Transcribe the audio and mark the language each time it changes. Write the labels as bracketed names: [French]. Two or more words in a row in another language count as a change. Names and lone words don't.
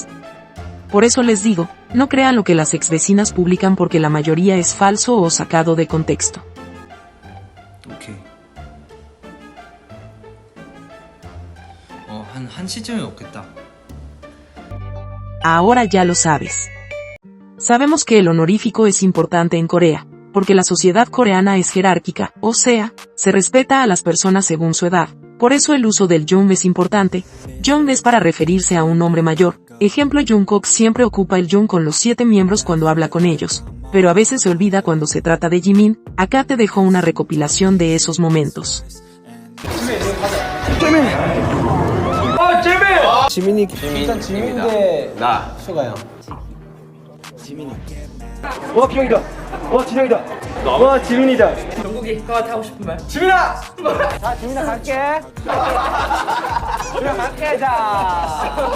[Spanish] Por eso les digo, no crean lo que las exvecinas publican porque la mayoría es falso o sacado de contexto. [Korean] 오케이. 한 시쯤에 먹겠다. [Spanish] Ahora ya lo sabes. Sabemos que el honorífico es importante en Corea, porque la sociedad coreana es jerárquica, o sea, se respeta a las personas según su edad. Por eso el uso del Jung es importante. Jung es para referirse a un hombre mayor. Ejemplo, Jungkook siempre ocupa el Jung con los 7 miembros cuando habla con ellos, pero a veces se olvida cuando se trata de Jimin. Acá te dejo una recopilación de esos momentos. [Korean] 지민이 일단 지민인데 나 수가요. 지민이. 와 기영이다. 와 진영이다. 와 지민이다. 정국이 너가 하고 싶은 말. 지민아. 자 지민아 갈게. 지민아 갈게 자.